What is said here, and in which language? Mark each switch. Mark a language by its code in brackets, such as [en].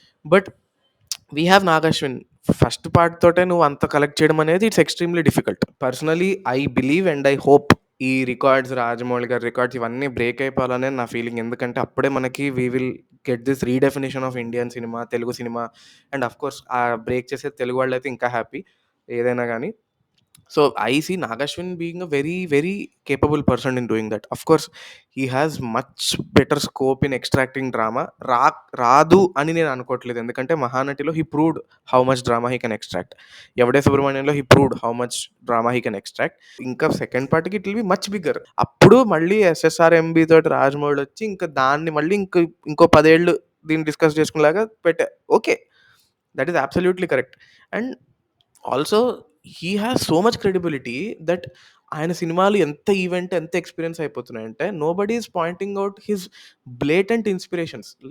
[en] but we have [te] 'Nag Ashwin.' First part తోటే నువ్వు అంత కలెక్ట్ చేయడం అనేది [en] It's extremely difficult. Personally I believe and I hope [te] ఈ రికార్డ్స్ 'రాజమౌళి' గారి రికార్డ్స్ ఇవన్నీ బ్రేక్ అయిపోవాలనే నా ఫీలింగ్. ఎందుకంటే అప్పుడే మనకి [en] we will get this redefinition of Indian cinema, [te] Telugu cinema and of course ఆ బ్రేక్ చేసేది తెలుగు వాళ్ళైతే ఇంకా హ్యాపీ ఏదైనా గానీ. [en] So I see Nagashwin being a very, very capable person in doing that. Of course, he has much better scope in extracting drama. [te] రాదు అని నేను అనుకోవట్లేదు. ఎందుకంటే [en] 'మహానటిలో' he proved how much drama he can extract. 'ఎవడే సుబ్రహ్మణ్యంలో' he proved how much drama he can extract. [te] ఇంకా second పార్ట్‌కి [en] It will be much bigger. [te] అప్పుడు మళ్ళీ 'SSR MB' తోటి 'రాజమౌళి' వచ్చి ఇంకా దాన్ని మళ్ళీ ఇంకో 10 ఏళ్ళు దీన్ని డిస్కస్ చేసుకునేలాగా okay. [en] That is absolutely correct. And also he has so much credibility that [te] ఆయన సినిమాలు ఎంత ఈవెంట్ ఎంత experience అయిపోతున్నాయంటే [en] Nobody is pointing out his blatant inspirations.